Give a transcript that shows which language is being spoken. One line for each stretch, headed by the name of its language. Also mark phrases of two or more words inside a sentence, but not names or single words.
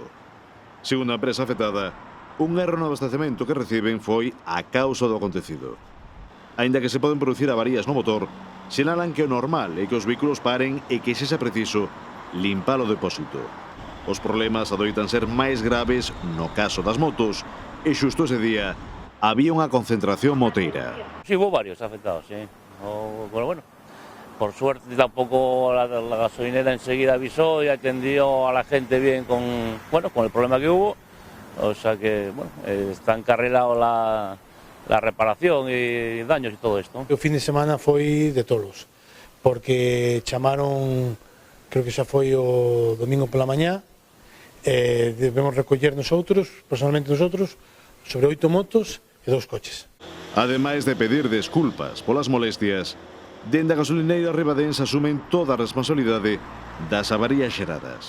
Galician: Segundo a empresa afectada, un erro no abastecemento que reciben foi a causa do acontecido. Aínda que se poden producir avarías no motor, sinalan que o normal é que os vehículos paren e que, se xa preciso, limpar o depósito. Os problemas adoitan ser máis graves no caso das motos e xusto ese día había unha concentración moteira.
Spanish: Sí, hubo varios afectados, sí. Bueno, por suerte tampoco la gasolinera enseguida avisó y atendió a la gente bien con el problema que hubo. O sea que, bueno, está encarrilado la reparación y daños y todo esto.
Galician: O fin de semana foi de tolos, porque chamaron, creo que xa foi o domingo pola mañá, debemos recoller nosotros, personalmente nosotros, sobre 8 motos e 2 coches. Ademais de pedir desculpas polas molestias, dende a gasolineira ribadense asumen toda a responsabilidade das avarías xeradas.